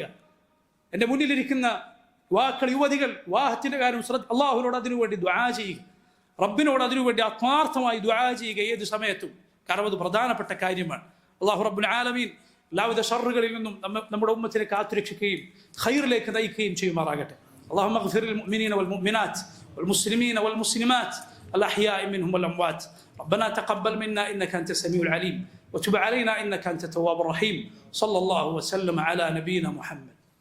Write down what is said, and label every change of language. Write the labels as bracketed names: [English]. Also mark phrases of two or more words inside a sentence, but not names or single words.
[Malayalam] എൻ്റെ മുന്നിലിരിക്കുന്ന യുവാക്കൾ, യുവതികൾ, വിവാഹത്തിന്റെ കാര്യം അള്ളാഹുവിനോട് അതിനുവേണ്ടി ദുആ ചെയ്യുക, റബ്ബിനോട് അതിനുവേണ്ടി ആത്മാർത്ഥമായി ദുആ ചെയ്യുക ഏത് സമയത്തും. കാരണം അത് പ്രധാനപ്പെട്ട കാര്യമാണ്. [Arabic] الله رب العالمين [Malayalam] എല്ലാവിധ ഷർറുകളിൽ നിന്നും നമ്മുടെ ഉമ്മത്തിനെ കാത്തുരക്ഷിക്കുകയും ഖൈറിലേക്ക് നയിക്കുകയും ചെയ്യുമാറാകട്ടെ. [Arabic] اللهم اغفر للمؤمنين والمؤمنات والمسلمين والمسلمات الأحياء منهم والأموات. ربنا تقبل منا إنك أنت السميع العليم وتب علينا إنك أنت التواب الرحيم. صلى الله وسلم على نبينا محمد.